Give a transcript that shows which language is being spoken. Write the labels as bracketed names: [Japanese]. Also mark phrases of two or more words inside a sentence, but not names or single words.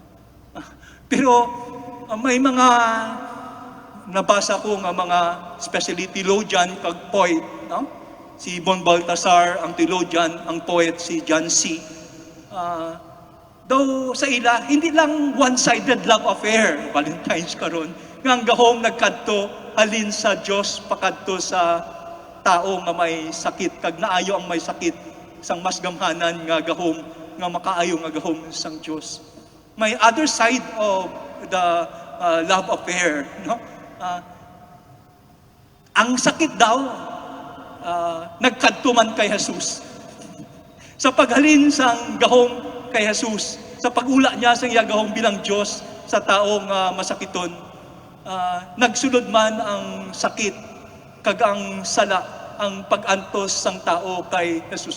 [Hiligaynon] Pero may mga nabasa ko nga mga especially theologian kag poet, no? Si Bon Baltasar ang theologian, ang poet si John C. Daw sa ila, hindi lang [English] one-sided love affair, [Hiligaynon] Valentine's karon, nga ang gahom nagkadto halin sa Dios pakadto sa tao nga may sakit, kag naayo ang may sakit, sang mas gamhanan nga gahom, nga makaayo nga gahom sang Dios. [English] May other side of the love affair, [Hiligaynon] no? Ang sakit daw, nagkadto man kay Jesus. Sa paghalin sang gahom kay Jesus, sa pag-ula niya sa iya gahom bilang Diyos sa taong masakiton, nagsulod man ang sakit, kag ang sala, ang pag-antos sang tao kay Jesus.